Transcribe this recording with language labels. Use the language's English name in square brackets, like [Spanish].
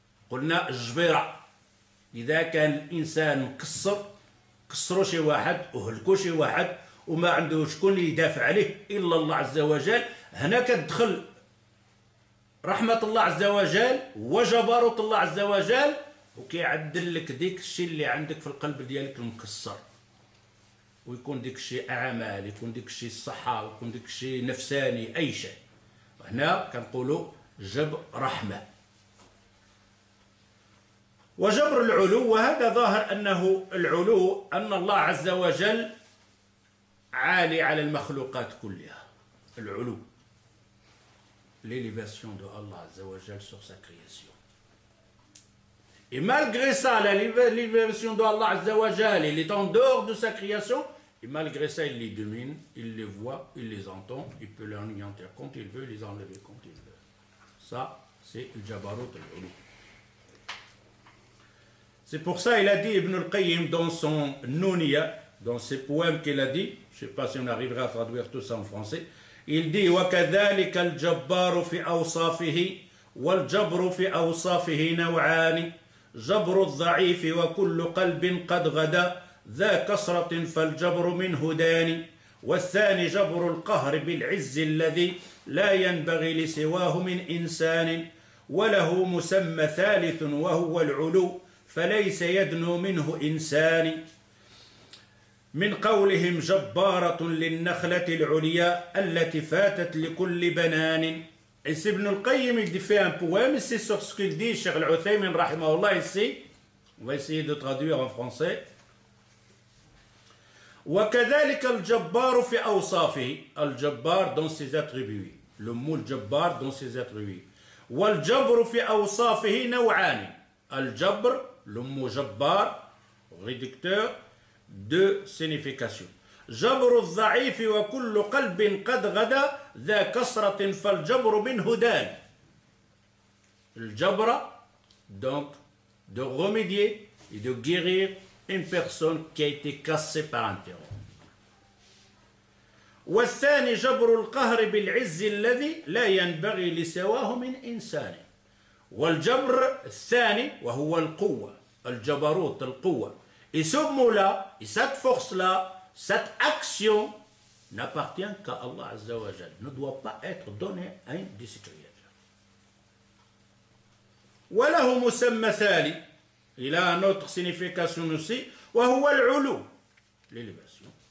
[Arabic] قلنا الجبيرة إذا كان الإنسان مكسر كسروا شي واحد وهلكوا شي واحد وما عنده شكون يدافع عليه إلا الله عز وجل، هنا كتدخل رحمة الله عز وجل وجبروت الله عز وجل وكيعدل لك ديك الشيء اللي عندك في القلب ديالك المكسر ويكون ديك الشيء أعمال، يكون ديك الشيء الصحة، ويكون ديك الشيء نفساني أي شيء. هنا كنقولوا جبر رحمة. وجبر العلو، وهذا ظاهر أنه العلو أن الله عز وجل عالي على المخلوقات كلها. [French] العلو l'élévation de Allah Azza wa Jal sur sa création. Et malgré ça, l'élévation de Allah Azza wa Jal, il est en dehors de sa création, et malgré ça, il les domine, il les voit, il les entend, il peut les anéantir quand il veut, les enlever quand il veut. Ça, c'est le Jabarut al-Ulu. C'est pour ça qu'il a dit Ibn al-Qayyim dans son Nouniya, dans ses poèmes qu'il a dit, je ne sais pas si on arrivera à traduire tout ça en français, il dit [Arabic] وكذلك الجبار في أوصافه والجبر في أوصافه نوعان جبر الضعيف وكل قلب قد غدا ذا كسرة فالجبر منه داني والثاني جبر القهر بالعز الذي لا ينبغي لسواه من إنسان وله مسمى ثالث وهو العلو فليس يدنو منه إنسان من قولهم جبارة للنخلة العليا التي فاتت لكل بنان. [French] Et c'est Ibn al-Qayyim, il fait un poème, c'est sur ce qu'il dit, Cheikh al-Uthaymin, rahimahullah, ici. On va essayer de traduire en français. [Arabic] وكذلك الجبار في أوصافه. [French] الجبار dans ses attributs. Le mot الجبار dans ses attributs. [Arabic] والجبر في أوصافه نوعان. [French] الجبر, le mot جبار, réducteur, deux significations. [Arabic] جبر الضعيف وكل قلب قد غدا ذا كسرة فالجبر منه دان. [French] الجبر, donc, de remédier et de guérir une personne qui a été cassée par un terreau. [Arabic] والثاني جبر القهر بالعز الذي لا ينبغي لسواه من إنسان. والجبر الثاني وهو القوة, الجبروت, القوة. [French] Et ce mot-là, et cette force-là, cette action n'appartient qu'à Allah Azza wa Jal, ne doit pas être donnée à un de ses créatures. [Arabic] وله مسمى ثالث, [French] il a une autre signification aussi, [Arabic] وهو العلو, [French] l'élévation.